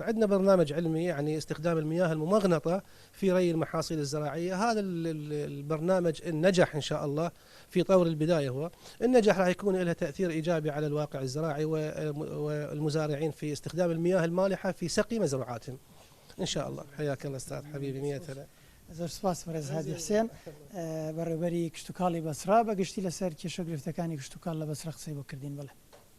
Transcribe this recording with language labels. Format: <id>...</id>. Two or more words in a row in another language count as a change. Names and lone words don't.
<ar>عندنا برنامج علمي يعني استخدام المياه الممغنطة في ري المحاصيل الزراعية. هذا البرنامج إن نجح إن شاء الله في طور البداية، هو النجاح راح يكون له تأثير إيجابي على الواقع الزراعي والمزارعين في استخدام المياه المالحة في سقي مزروعاتهم إن شاء الله. حياك الله أستاذ حبيبي. 100 هلا.</ar> <ckb>زۆر سپاس بەڕێز هادی حوسێن بەڕێوەبەری کشت و کاڵی بەسڕا بەگشتی لەسەر کێشە گرفتەکانی کشت و کاڵ لە بەسڕە قسەی بۆ کردین. بڵێ.</ckb>